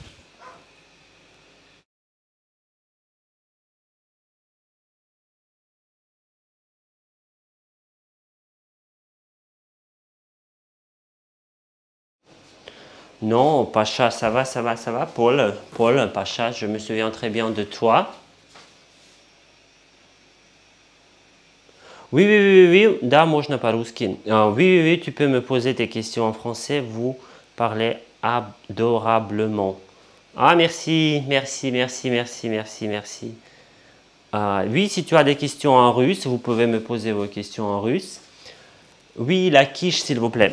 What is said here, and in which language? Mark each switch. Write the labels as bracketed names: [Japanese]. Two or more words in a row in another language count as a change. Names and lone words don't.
[French] Non, Pacha, ça va, ça va, ça va. Paul, Paul, Pacha, je me souviens très bien de toi. Oui, oui, oui, oui, oui. [Russian] Да, можно по-русски. [French] Oui, oui, oui, tu peux me poser tes questions en français. Vous parlez adorablement. Ah, merci, merci, merci, merci, merci, merci. Oui, si tu as des questions en russe, vous pouvez me poser vos questions en russe. Oui, la quiche, s'il vous plaît.